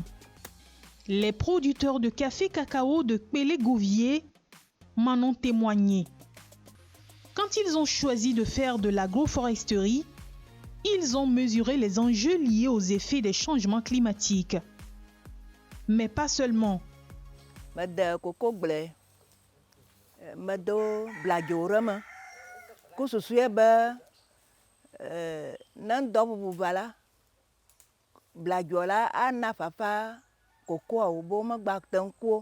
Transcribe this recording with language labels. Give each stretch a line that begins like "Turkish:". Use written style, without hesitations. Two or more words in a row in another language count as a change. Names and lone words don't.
French: Les producteurs de café-cacao de Pélé-Gouvier m'en ont témoigné. Quand ils ont choisi de faire de l'agroforesterie, ils ont mesuré les enjeux liés aux effets des changements climatiques. Mais pas seulement.
Ewe: Mede koko gble medo bladzo ɖe me ku susue be ne ŋdɔ ʋuʋu va la bladzo la ana fafa kokoa wo be womegba te ŋu ku o.